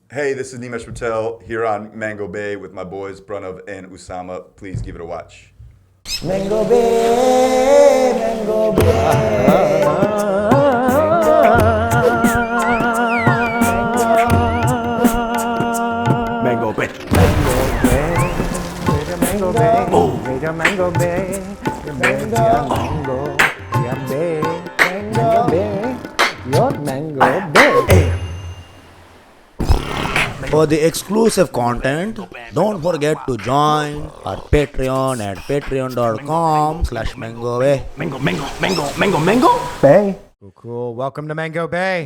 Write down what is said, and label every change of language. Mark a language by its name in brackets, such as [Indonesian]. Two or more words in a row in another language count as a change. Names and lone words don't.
[English] Hey, this is Nimesh Patel here on Mango Bay with my boys Pranav and Usama. Please give it a watch. Mango Bay, Mango Bay. Mango Bay. Mango Bay, Mango Bay, Mango Bay, Mango Bay, your Mango Bay. For the exclusive content, don't forget to join our Patreon at patreon.com/mangobay. Mango. Bay. Cool. Welcome to Mango Bay.